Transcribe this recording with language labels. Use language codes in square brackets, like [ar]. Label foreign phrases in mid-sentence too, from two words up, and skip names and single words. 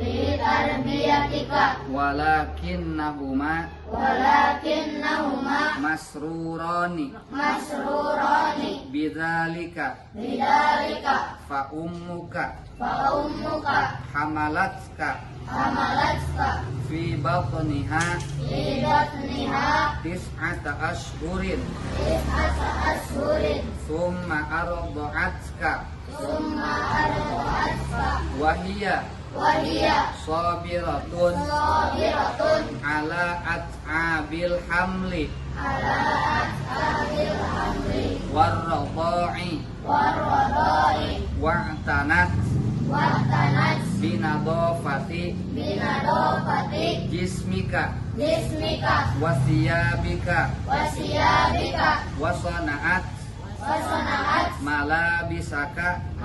[ar] ولكنهما مسروران بذلك فأمك حملتك في بطنها تسعة أشهر ثم أرضعتك وهي صابرة على أتعاب الحمل والرضاع واعتنت بنظافة جسمك وثيابك وصنعت ملابسك